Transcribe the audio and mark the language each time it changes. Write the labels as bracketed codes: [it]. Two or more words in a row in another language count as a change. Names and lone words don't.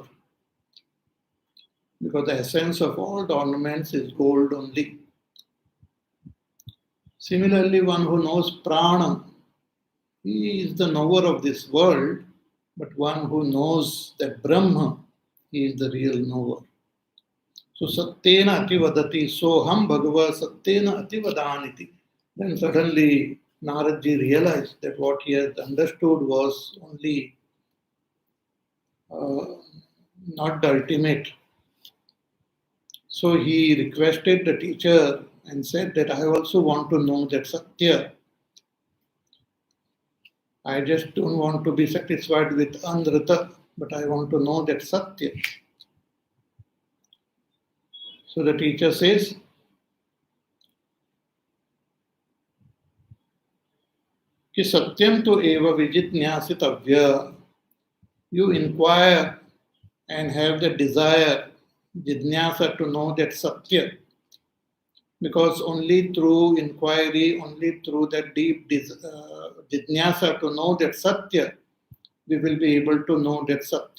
[en] Because the essence of all the ornaments is gold only. Similarly, one who knows prana, he is the knower of this world, but one who knows that Brahma, he is the real knower. [sa] So satyena ativadati, soham bhagava satyena ativadaniti. [en] Then suddenly Naradji realized that what he had understood was only not the ultimate. So he requested the teacher and said that I also want to know that Satya. I just don't want to be satisfied with Anrata, but I want to know that Satya. So the teacher says, [sa] Ki Satyam tu eva vijitnyasitavya. [en] You inquire and have the desire, jidnyasa, to know that Satya. Because only through inquiry, only through that deep jidnyasa to know that Satya, we will be able to know that Satya.